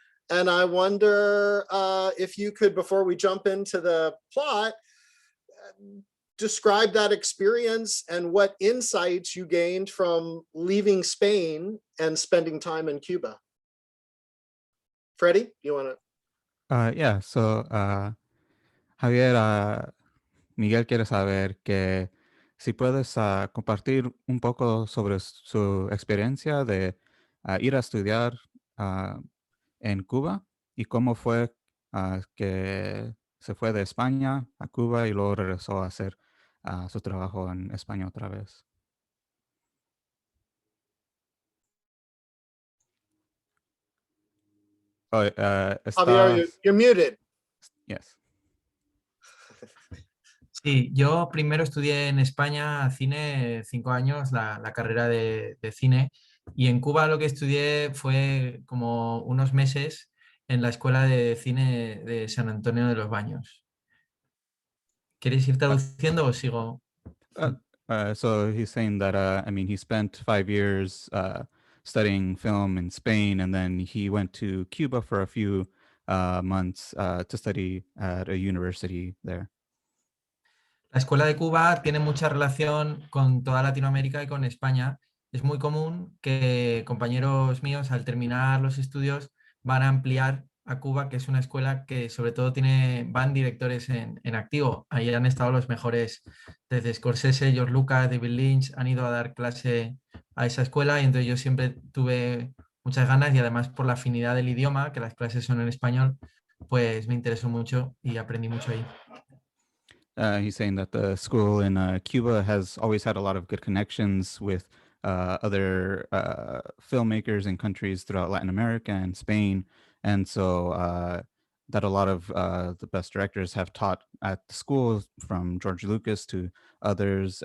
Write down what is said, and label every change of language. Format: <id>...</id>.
<en>And I wonder if you could, before we jump into the plot, describe that experience and what insights you gained from leaving Spain and spending time in Cuba. Freddie, you want to? Yeah, so</en> <es>Javier, Miguel quiere saber que si puedes compartir un poco sobre su experiencia de ir a estudiar en Cuba y cómo fue que se fue de España a Cuba y luego regresó a hacer su trabajo en España otra vez.</es> <en>Javier, you're muted. Yes.</en> <es>Sí, yo primero estudié en España cine 5 años, la carrera de cine, y en Cuba lo que estudié fue como unos meses en la Escuela de Cine de San Antonio de los Baños. ¿Queréis ir traduciendo o sigo?</es> <en>So he's saying that, he spent 5 years studying film in Spain, and then he went to Cuba for a few months to study at a university there.</en> <es>La Escuela de Cuba tiene mucha relación con toda Latinoamérica y con España. Es muy común que compañeros míos, al terminar los estudios, van a ampliar a Cuba, que es una escuela que sobre todo van directores en activo. Ahí han estado los mejores, desde Scorsese, George Lucas, David Lynch, han ido a dar clase a esa escuela, y entonces yo siempre tuve muchas ganas, y además por la afinidad del idioma, que las clases son en español, pues me interesó mucho y aprendí mucho ahí.</es> <en>He's saying that the school in Cuba has always had a lot of good connections with other filmmakers in countries throughout Latin America and Spain. And so that a lot of the best directors have taught at the school, from George Lucas to others.</en>